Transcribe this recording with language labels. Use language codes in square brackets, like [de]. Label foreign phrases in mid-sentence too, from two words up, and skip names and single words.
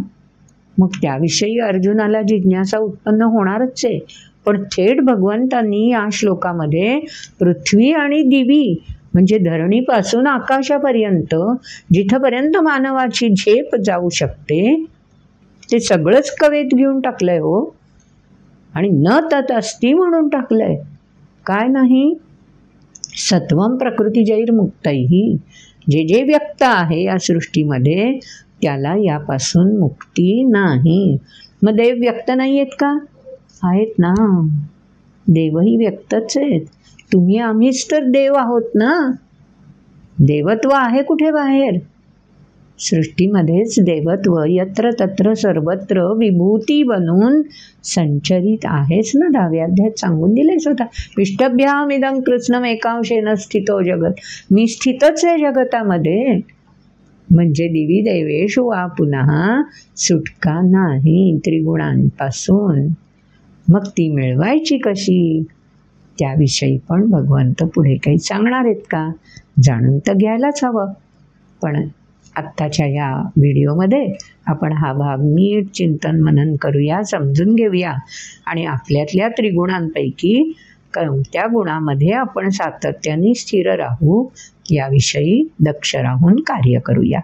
[mr] मग त्याविषयी अर्जुनाला जिज्ञासा उत्पन्न होणारच आहे. पण थेट भगवंतांनी या श्लोकामध्ये पृथ्वी आणि दिवी म्हणजे धरणीपासून आकाशापर्यंत जिथपर्यंत मानवाची झेप जाऊ शकते ते सगळंच कवेत घेऊन टाकलंय हो. आणि [sa] न तत् अस्ति [mr] म्हणून टाकलंय. काय नाही? [sa] सत्वं प्रकृतिजैर्मुक्तैः. [mr] जे जे व्यक्त आहे या सृष्टीमध्ये त्याला यापासून मुक्ती नाही. मग देव व्यक्त नाही आहेत का? आहेत ना. देवही व्यक्तच आहेत. तुम्ही आम्हीच तर देव आहोत ना. देवत्व आहे कुठे बाहेर? सृष्टीमध्येच देवत्व यत्र तत्र सर्वत्र विभूती बनून संचरित आहेच ना. 10व्या अध्यायात सांगून दिले स्वतः. [sa] विष्टभ्यामिदं कृत्स्नम् एकांशेन स्थितो जगत. [mr] मी स्थितच आहे जगतामध्ये. म्हणजे [sa] दिवी देवेषु वा पुनः [mr] सुटका नाही त्रिगुणांपासून. मग ती मिळवायची कशी? त्याविषयी पण भगवंत पुढे काही सांगणार आहेत का? जाणून तर घ्यायलाच हवं. पण आत्ताच्या या व्हिडिओमध्ये आपण हा भाग नीट चिंतन मनन करूया, समजून घेऊया आणि आपल्यातल्या त्रिगुणांपैकी कोणत्या गुणामध्ये आपण सातत्याने स्थिर राहू याविषयी दक्ष राहून कार्य करूया.